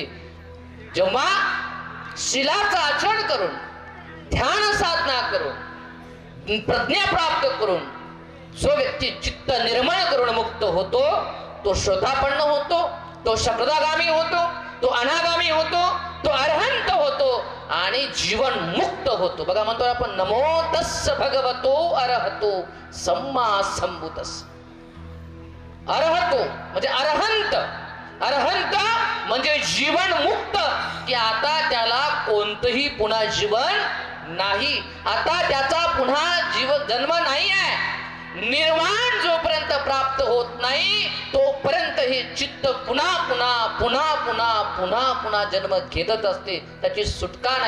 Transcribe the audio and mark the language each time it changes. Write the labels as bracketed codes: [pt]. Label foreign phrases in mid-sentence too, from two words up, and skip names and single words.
[mr] जेव्हा शिलाचं आचरण करून, ध्यान साधना करून, प्रज्ञा प्राप्त करून जो व्यक्ती चित्त निर्मळ करून मुक्त होतो, तो शोधापन्न होतो, तो शब्दागामी होतो, तो अनागामी होतो, तो अरहंत होतो आणि जीवन मुक्त होतो. बघा म्हणतो आपण [pi] नमो तस्स भगवतो अरहतो सम्मा संभूतस. [mr] अरहतो म्हणजे अरहंत. अरहंत म्हणजे जीवन मुक्त, की आता त्याला कोणतंही पुन्हा जीवन नाही, आता त्याचा पुन्हा जन्म नाही आहे. निर्वाण जोपर्यंत प्राप्त होत नाही तोपर्यंत हे चित्त पुन्हा पुन्हा पुन्हा पुन्हा पुन्हा पुन्हा जन्म घेतच असते, त्याची सुटका नाही.